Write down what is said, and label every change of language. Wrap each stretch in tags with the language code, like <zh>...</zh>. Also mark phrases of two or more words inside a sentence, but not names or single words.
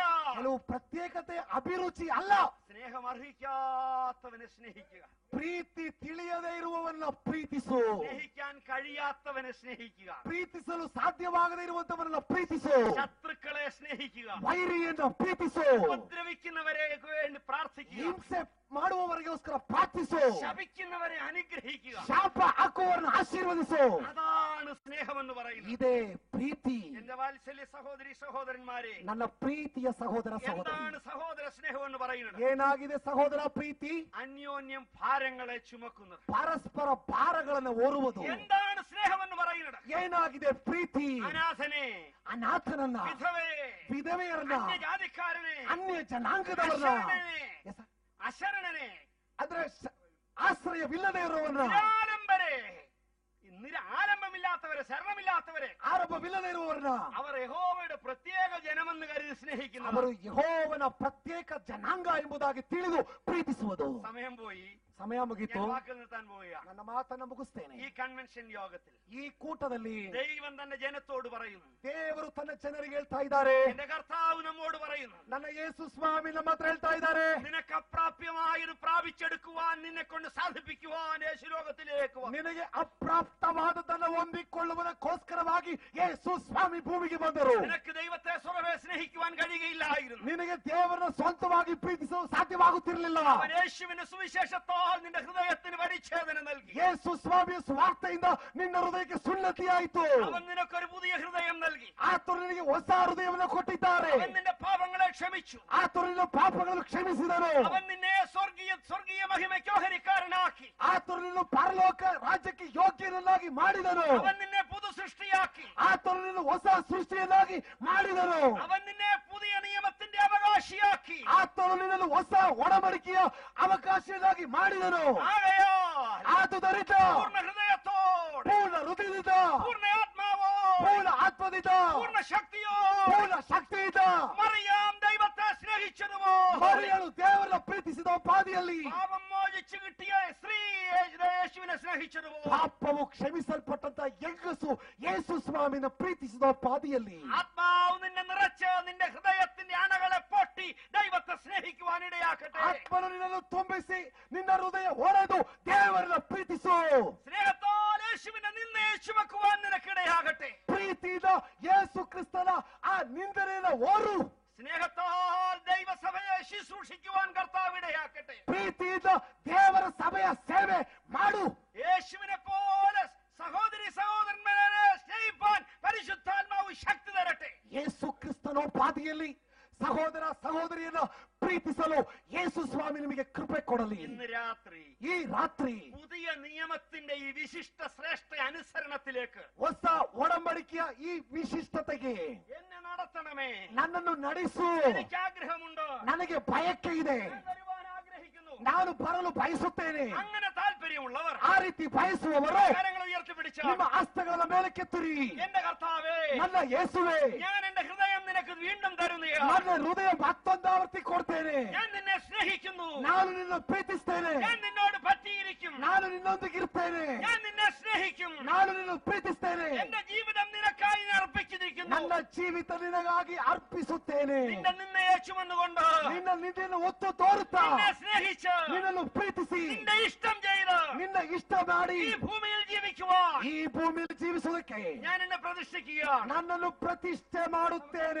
<kn>ಕೆಲವು ಪ್ರತ್ಯೇಕತೆ ಅಭಿರುಚಿ ಅಲ್ಲ.</kn> <ml>സ്നേഹം അർഹിക്കാത്തവനെ സ്നേഹിക്കുക,</ml> <kn>ಪ್ರೀತಿ ತಿಳಿಯದೇ ಇರುವವನ್ನ ಪ್ರೀತಿಸು,</kn> <ml>സ്നേഹിക്കാൻ കഴിയാത്തവനെ സ്നേഹിക്കുക,</ml> <kn>ಪ್ರೀತಿಸಲು ಸಾಧ್ಯವಾಗದೇ ಇರುವಂತವರನ್ನ ಪ್ರೀತಿಸು,</kn> <ml>ശത്രുക്കളെ സ്നേഹിക്കുക,</ml> <kn>ವೈರಿಯನ್ನ ಪ್ರೀತಿಸು,</kn> <ml>ഉപദ്രവിക്കുന്നവരെ വേണ്ടി പ്രാർത്ഥിക്കുക,</ml> <kn>ಹಿಂಸೆ ಮಾಡುವವರಿಗೋಸ್ಕರ ಪ್ರಾರ್ಥಿಸು,</kn> <ml>ശപിക്കുന്നവരെ അനുഗ്രഹിക്കുക.</ml> <kn>ಶಾಪ ಹಾಕುವವರನ್ನ ಆಶೀರ್ವದಿಸು.</kn> <ml>അതാണ് സ്നേഹമെന്ന് പറയുന്നത്.</ml> <kn>ಇದೇ ಪ್ರೀತಿ.</kn> <ml>എന്റെ വാത്സല്യ സഹോദരി സഹോദരന്മാരെ,</ml> <kn>ನನ್ನ ಪ್ರೀತಿಯ ಸಹೋದರ ಸಹೋದರಿ,</kn> <ml>എന്താണ് സഹോദര സ്നേഹം എന്ന് പറയുന്നത്?</ml> <kn>ಏನಾಗಿದೆ ಸಹೋದರ ಪ್ರೀತಿ?</kn> <ml>അന്യോന്യം ഭാരങ്ങളെ ചുമക്കുന്നത്.</ml> <kn>ಪರಸ್ಪರ ಭಾರಗಳನ್ನು ಹೊರುವುದು.</kn> <ml>എന്താണ് സ്നേഹം എന്ന് പറയുന്നത്?</ml> <kn>ಏನಾಗಿದೆ ಪ್ರೀತಿ?</kn> <ml>അനാഥനെ,</ml> <kn>ಅನಾಥನನ್ನ,</kn> <ml>വിധവയെ,</ml> <kn>ವಿಧವೆಯರನ್ನ,</kn> <ml>അന്യജാതിക്കാരനെ,</ml> <kn>ಅನ್ಯ ಜನಾಂಗದವರನ್ನ,</kn> <ml>അശരണനെ,</ml> <kn>ಅಂದ್ರೆ ಆಶ್ರಯವಿಲ್ಲದೆ ಇರುವವರನ್ನ,</kn> <ml>നിരാലംബരെ, ആലംബമില്ലാത്തവരെ, ശരണമില്ലാത്തവരെ,</ml> <kn>ಆರಂಭವಿಲ್ಲದೆ ಇರುವವರನ್ನ,</kn> <ml>അവർ യഹോവയുടെ പ്രത്യേക ജനമെന്ന് കരുതി സ്നേഹിക്കുന്നു.</ml> <kn>ಅವರು ಯೆಹೋವನ ಪ್ರತ್ಯೇಕ ಜನಾಂಗ ಎಂಬುದಾಗಿ ತಿಳಿದು ಪ್ರೀತಿಸುವುದು.</kn> <ml>സമയം പോയി,</ml> <kn>ಸಮಯ ಮುಗಿತು,</kn> <ml>ഞാൻ വാക്ക് നിർത്താൻ പോവുക.</ml> <kn>ನನ್ನ ಮಾತನ್ನು ಮುಗಿಸ್ತೇನೆ.</kn> <ml>ഈ കൺവെൻഷൻ യോഗത്തിൽ</ml> <kn>ಈ ಕೂಟದಲ್ಲಿ</kn> <ml>ദൈവം തന്റെ ജനത്തോട് പറയുന്നു,</ml> <kn>ದೇವರು ತನ್ನ ಜನರಿಗೆ ಹೇಳ್ತಾ ಇದ್ದಾರೆ,</kn> <ml>എന്റെ കർത്താവ് നമ്മോട് പറയുന്നു,</ml> <kn>ನನ್ನ ಯೇಸು ಸ್ವಾಮಿ ನಮ್ಮ ಹತ್ರ ಹೇಳ್ತಾ ಇದ್ದಾರೆ,</kn> <ml>നിനക്ക് അപ്രാപ്യമായത് പ്രാപിച്ചെടുക്കുവാൻ, നിന്നെ കൊണ്ട് സാധിപ്പിക്കുവാൻ യേശു ലോകത്തിലേക്ക് വന്നു.</ml> <kn>ನಿನಗೆ ಅಪ್ರಾಪ್ತವಾದದನ್ನು ಹೊಂದಿಕೊಳ್ಳುವುದಕ್ಕೋಸ್ಕರವಾಗಿ ಯೇಸು ಸ್ವಾಮಿ ಭೂಮಿಗೆ ಬಂದರು.</kn> <ml>നിനക്ക് ദൈവത്തെ സ്വരവേ സ്നേഹിക്കുവാൻ കഴിയുകയില്ലായിരുന്നു.</ml> <kn>ನಿನಗೆ ದೇವರನ್ನು ಸ್ವಂತವಾಗಿ ಪ್ರೀತಿಸಲು ಸಾಧ್ಯವಾಗುತ್ತಿರಲಿಲ್ಲ.</kn> <ml>അവൻ യേശുവിന്റെ സുവിശേഷത്താൽ നിന്റെ ഹൃദയത്തിന് പരിച്ഛേദന നൽകി.</ml> <kn>ಯೇಸು ಸ್ವಾಮಿಯ ಸ್ವಾರ್ಥೆಯಿಂದ ನಿನ್ನ ಹೃದಯಕ್ಕೆ ಸುನ್ನತಿಯಾಯಿತು.</kn> <ml>അവൻ നിനക്കൊരു പുതിയ ഹൃദയം നൽകി.</ml> <kn>ಆತನು ನಿನಗೆ ಹೊಸ ಹೃದಯವನ್ನು ಕೊಟ್ಟಿದ್ದಾರೆ.</kn> <ml>അവൻ നിന്റെ പാപങ്ങളെ ക്ഷമിച്ചു.</ml> <kn>ಆತನು ನಿನ್ನ ಪಾಪಗಳನ್ನು ಕ್ಷಮಿಸಿದನು.</kn> <ml>അവൻ നിന്നെ സ്വർഗീയ മഹിമയ്ക്ക് ഓഹരിക്കാരനാക്കി.</ml> <kn>ಆತನು ನಿನ್ನ ಪರಲೋಕ ರಾಜ್ಯಕ್ಕೆ ಯೋಗ್ಯನನ್ನಾಗಿ ಮಾಡಿದನು.</kn> <ml>അവൻ നിന്നെ പുതു സൃഷ്ടിയാക്കി.</ml> <kn>ಆತನು ನಿನ್ನ ಹೊಸ ಸೃಷ್ಟಿಯನ್ನಾಗಿ ಮಾಡಿದನು.</kn> <ml>അവൻ നിന്നെ പുതിയ നിയമത്തിന്റെ അവകാശിയാക്കി.</ml> <kn>ಆತನು ನಿನ್ನನ್ನು ಹೊಸ ಒಡಂಬಡಿಕೆಯ ಅವಕಾಶನಾಗಿ ಮಾಡಿದನು.</kn> <ml>ആകയാൽ</ml> <kn>ಆದುದರಿಂದ</kn> <ml>പൂർണ്ണ ഹൃദയത്തോടെ,</ml> <kn>ಪೂರ್ಣ ಹೃದಯದಿಂದ,</kn> <ml>പൂർണ്ണ ആത്മാവോടെ,</ml> <kn>ಪೂರ್ಣ ಆತ್ಮದಿಂದ,</kn> <ml>പൂർണ്ണ ശക്തിയോടെ</ml> <kn>ಪೂರ್ಣ ಶಕ್ತಿಯಿಂದ</kn> <ml>മറിയാം ദൈവത്തെ സ്നേഹിച്ചതുമോ,</ml> <kn>ಮರಿಯಳು ದೇವರನ್ನು ಪ್ರೀತಿಸಿದ ಪಾದಿಯಲ್ಲಿ,</kn> <ml>പാപം മോചിച്ചു കിട്ടിയ സ്ത്രീ യേശുവിനെ സ്നേഹിച്ചതുമോ,</ml> <kn>ಪಾಪವು ಕ್ಷಮಿಸಲ್ಪಟ್ಟಂತ ಹೆಂಗಸು ಯೇಸು ಸ್ವಾಮಿನ ಪ್ರೀತಿಸಿದ ಪಾದಿಯಲ್ಲಿ,</kn> <ml>ആത്മാവ് നിന്നെ നിറച്ച് നിന്റെ ഹൃദയത്തിന്റെ അണകളെ പൊട്ടി ദൈവത്തെ സ്നേഹിക്കുവാൻ ഇടയാക്കട്ടെ.</ml> <kn>ಆತ್ಮನು ನಿನ್ನನ್ನು ತುಂಬಿಸಿ ನಿನ್ನ ಹೃದಯ ಹೊಡೆದು ದೇವರನ್ನ ಪ್ರೀತಿಸು.</kn> <ml>സ്നേഹത്താൽ യേശുവിനെ നിന്നെ ചുമക്കുവാൻ നിനക്കിടയാകട്ടെ.</ml> <kn>ಪ್ರೀತಿಯಿಂದ ಯೇಸು ಕ್ರಿಸ್ತನ ಆ ನಿಂದನೆಯನ್ನು ಓರು.</kn> <ml>സ്നേഹത്താൽ ദൈവസഭയെ ശുശ്രൂഷിക്കുവാൻ കർത്താവ് ഇടയാക്കട്ടെ.</ml> <kn>ಪ್ರೀತಿಯಿಂದ ದೇವರ ಸಭೆಯ ಸೇವೆ ಮಾಡು.</kn> <ml>യേശുവിനെ പോലെ സഹോദരി സഹോദരന്മാരെ സ്നേഹിപ്പാൻ പരിശുദ്ധാത്മാവ് ശക്തി തരട്ടെ.</ml> <kn>ಯೇಸು ಕ್ರಿಸ್ತನ ಪಾದಿಯಲ್ಲಿ ಸಹೋದರ ಸಹೋದರಿಯನ್ನ ಪ್ರೀತಿಸಲು ಯೇಸು ಸ್ವಾಮಿ ನಿಮಗೆ ಕೃಪೆ ಕೊಡಲಿ.</kn> <ml>ഇന്ന് രാത്രി</ml> <kn>ಈ ರಾತ್ರಿ</kn> <ml>പുതിയ നിയമത്തിന്റെ ഈ വിശിഷ്ട ശ്രേഷ്ഠ അനുസരണത്തിലേക്ക്</ml> <kn>ಹೊಸ ಒಡಂಬಡಿಕೆಯ ಈ ವಿಶಿಷ್ಟತೆಗೆ</kn> <ml>എന്നെ നടത്തണമേ.</ml> <kn>ನನ್ನನ್ನು ನಡೆಸು.</kn> <ml>എനിക്ക് ആഗ്രഹമുണ്ട്,</ml> <kn>ನನಗೆ ಬಯಕೆ ಇದೆ.</kn> <ml>ഞാൻ വരുവാൻ ആഗ്രഹിക്കുന്നു.</ml> <kn>ನಾನು ಬರಲು ಬಯಸುತ್ತೇನೆ.</kn> <ml>അങ്ങനെ താല്പര്യമുള്ളവർ</ml> <kn>ಆ ರೀತಿ ಬಯಸುವವರು</kn> <ml>കരങ്ങൾ ഉയർത്തിപ്പിടിച്ച</ml> <kn>ನಿಮ್ಮ ಹಸ್ತಗಳ ಮೇಲೆ ಕೆತ್ತಿರಿ.</kn> <ml>എന്റെ കർത്താവേ,</ml> <kn>ನನ್ನ ಯೇಸುವೆ,</kn> <ml>ഞാൻ എന്റെ ഹൃദയം നിനക്ക് വീണ്ടും തരുന്നയാ.</ml> <kn>ನನ್ನ ಹೃದಯ ಮತ್ತೊಂದಾವರ್ತಿ ಕೊಡ್ತೇನೆ.</kn> <ml>ഞാൻ നിന്നെ സ്നേഹിക്കുന്നു.</ml> <kn>ನಾನು ನಿನ್ನ ಪ್ರೀತಿಸ್ತೇನೆ.</kn> <ml>ഞാൻ നിന്നോട് പറ്റിയിരിക്കും.</ml> <kn>ನಾನು ನಿನ್ನೊಂದಿಗಿರ್ತೇನೆ.</kn> <ml>ഞാൻ നിന്നെ സ്നേഹിക്കും.</ml> <kn>ನಾನು ನಿನ್ನ ಪ್ರೀತಿಸ್ತೇನೆ.</kn> <ml>എന്റെ ജീവിതം നിനക്കായി ഞാൻ അർപ്പിച്ചിരിക്കുന്നു.</ml> <kn>ನನ್ನ ಜೀವಿತ ನಿನಗಾಗಿ ಅರ್ಪಿಸುತ್ತೇನೆ.</kn> <ml>നിന്റെ നിന്നയെ ചുമന്നുകൊണ്ട്,</ml> <kn>ನಿನ್ನ ನಿನ್ನನ್ನು ಒತ್ತು ತೋರುತ್ತಾ,</kn> <ml>നിന്നെ സ്നേഹിച്ച്,</ml> <kn>ನಿನ್ನನ್ನು ಪ್ರೀತಿಸಿ,</kn> <ml>നിന്റെ ഇഷ്ടം ചെയ്ത്</ml> <kn>ನಿನ್ನ ಇಷ್ಟ ಮಾಡಿ</kn> <ml>ഈ ഭൂമിയിൽ ജീവിക്കുവാൻ</ml> <kn>ಈ ಭೂಮಿಯಲ್ಲಿ ಜೀವಿಸುವುದಕ್ಕೆ</kn> <ml>ഞാൻ എന്നെ പ്രതിഷ്ഠിക്കുകയാണ്.</ml> <kn>ನನ್ನನ್ನು ಪ್ರತಿಷ್ಠೆ ಮಾಡುತ್ತೇನೆ.</kn>